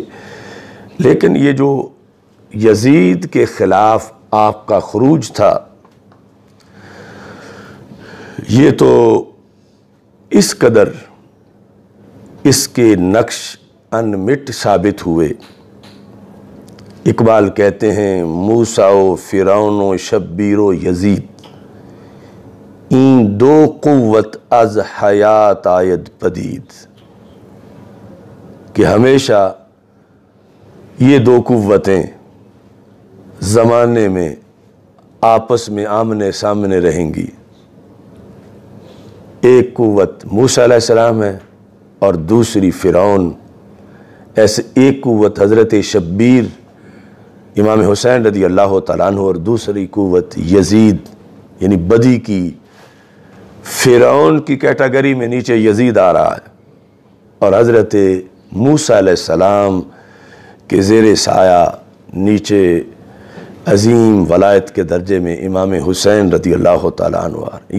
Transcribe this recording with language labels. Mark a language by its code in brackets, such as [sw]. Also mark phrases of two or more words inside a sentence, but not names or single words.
[ur] لیکن یہ جو یزید کے خلاف آپ کا خروج تھا، یہ تو اس قدر اس کے نقش انمٹ ثابت ہوئے۔ اقبال کہتے ہیں [fa] موسیٰ و فرعون و شبیر و یزید، این دو قوت از حیات آید پدید، [ur] کہ ہمیشہ یہ دو قوتیں زمانے میں آپس میں آمنے سامنے رہیں گی۔ ایک قوت موسیٰ [ar] علیہ السلام [ur] ہے اور دوسری فرعون، ایسے ایک قوت حضرت شبیر امام حسین [ar] رضی اللہ تعالیٰ عنہ [ur] اور دوسری قوت یزید یعنی بدی کی، فرعون کی کیٹیگری میں نیچے یزید آ رہا ہے، اور حضرت موسیٰ [ar] علیہ السلام [ur] کے زیر سایہ نیچے عظیم ولایت کے درجے میں امام حسین [ar] رضی اللہ تعالیٰ عنہ [ur] آ رہا ہے۔